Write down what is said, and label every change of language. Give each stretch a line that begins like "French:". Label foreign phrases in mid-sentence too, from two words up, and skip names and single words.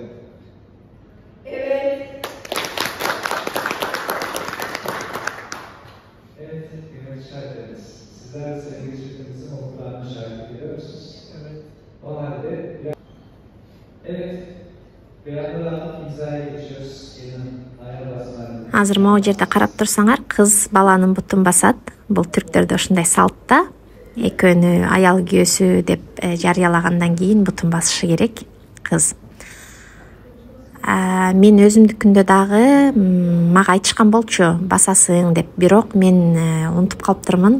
Turkish: Evet. Evet, kıymetli şahitlerimiz, sizler de sevgili çiftimizin umutlarına şahit ediyor musunuz? Evet. O halde, evet, beyanları alıp imzaya geçiyoruz.
Kyrgyz: Азыр могу жерде карап турсаңар, кыз баланын бутун басат. Бул түрктөрдө ушундай салт да. Экөөнү аял күйөөсү деп жарыялагандан кийин бутун басышы керек кыз. Мен өзүмдүкүндө дагы мага айтышкан болчу басасың деп, бирок мен унутуп калыптырмын.